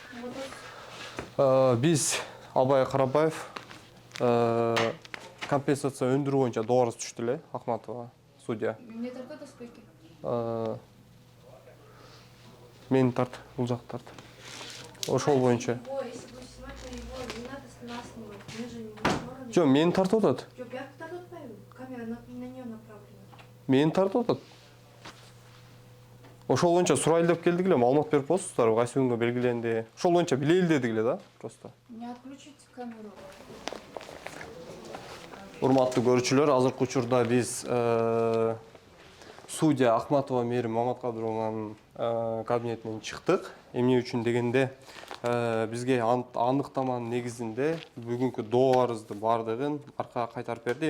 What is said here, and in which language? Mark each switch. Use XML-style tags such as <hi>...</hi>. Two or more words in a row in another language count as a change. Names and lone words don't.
<ky>Биз Абай Карабаев компенсация өндүрүү боюнча доо арыз түштү эле, Ахматова судья.</ky> <ru>Мне тарта сколько?</ru> <ky>Мени тарт, бул жакты тарт. Ошол боюнча.</ky> <ru>Если будешь снимать его, не надо нас снимать. Мы же не можем.</ru> <ky>Жок, мени тартып атат. Жок, я тартып атпайбын.</ky> <ru>Камера на неё направлена.</ru> <ky>Мени тартып атат. Ошол боюнча сурайлы деп келдик эле, маалымат берип коесуздарбы, кайсы күнгө белгиленди. Ошол боюнча билели дедик эле да,</ky> <ru>просто. Не отключите камеру.</ru> <ky>Урматтуу көрүүчүлөр, азыркы учурда биз судья Ахматова Мээрим Маматкадырованын кабинетинен чыктык. Эмне үчүн дегенде, бизге аныктаманын негизинде бүгүнкү доо арызды бардыгын аркага кайтарып берди.</ky>